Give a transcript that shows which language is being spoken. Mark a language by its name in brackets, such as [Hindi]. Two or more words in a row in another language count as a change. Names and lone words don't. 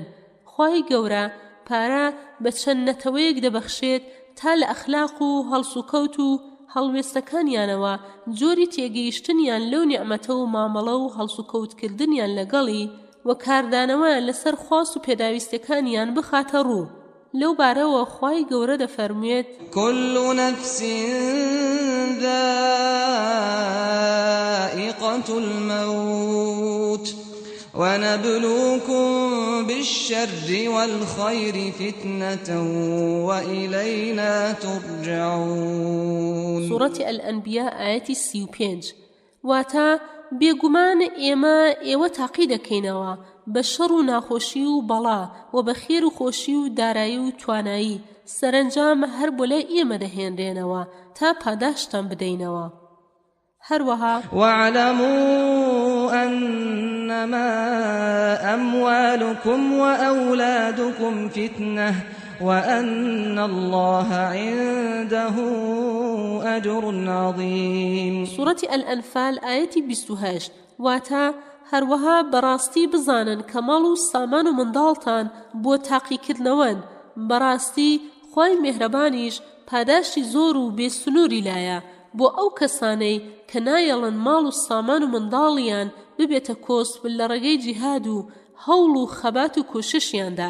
[Central Kurdish] خوای گەورە پارە بە چەند نەتەوەیەک دەبەخشێت تا لە ئەخلاق و هەڵس و کەوت و هەڵوێستەکانیانەوە جۆری تێگەیشتنیان لەو نیعمەتە و مامەڵە و هەڵس و کەوتکردنیان لەگەڵی و کاردانەوە لەسەر خواست و پێداویستەکانیان بخاتە ڕوو. لەو بارەوە خوای گەورە دەفەرموێت [Arabic] كل نفس ذائقة الموت ونبلوكم بالشر والخير فتنة وإلينا ترجعون. سورة الأنبياء آية 35. [Central Kurdish] واتا بێگومان ئێوە تاقی دەکەینەوە بە شەڕ و ناخۆشی و بەڵا و بە خێر و خۆشی و دارایی و توانایی، سەرنجام هەر بۆ لای ئێمە دەهێنرێنەوە تا پاداشتان بدەینەوە. هەروەها [Arabic] واعلموا أنما أموالكم وأولادكم فتنة وأن الله عنده أجر عظيم. سورة الأنفال آية 28. [Central Kurdish] واتا هەروەها بەڕاستی بزانن کە ماڵ و سامان و منداڵتان بۆ تاقیکردنەوەن، بەڕاستی خوای میهرەبانیش پاداشتی زۆر و بێسنووری لایە بۆ ئەو کەسانەی کە نایەڵن ماڵ و سامان و منداڵیان ببێتە کۆسب لە ڕێگەی جیهاد و هەوڵ و خەبات و کوششیاندا.